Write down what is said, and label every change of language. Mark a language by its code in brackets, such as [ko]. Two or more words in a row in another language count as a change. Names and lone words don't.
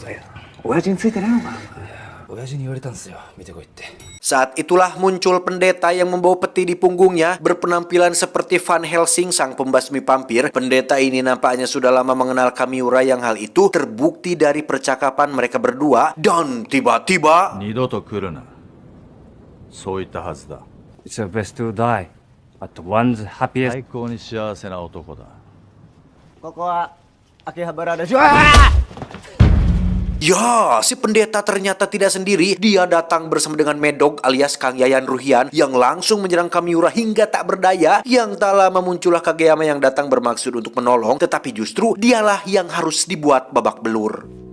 [id] Saat itulah muncul pendeta yang membawa peti di punggungnya, berpenampilan seperti Van Helsing sang pembasmi vampir. Pendeta ini nampaknya sudah lama mengenal Kamiura yang hal itu terbukti dari percakapan mereka berdua. Dan tiba-tiba [en] It's the best to die at one's happiest. [ja] 最高に幸せな男だ。ここは秋葉原でしょ。 [id] Ya, si pendeta ternyata tidak sendiri. Dia datang bersama dengan Medog alias Kang Yayan Ruhian yang langsung menyerang Kamiura hingga tak berdaya. Yang tak lama muncullah Kageyama yang datang bermaksud untuk menolong, tetapi justru dialah yang harus dibuat babak belur.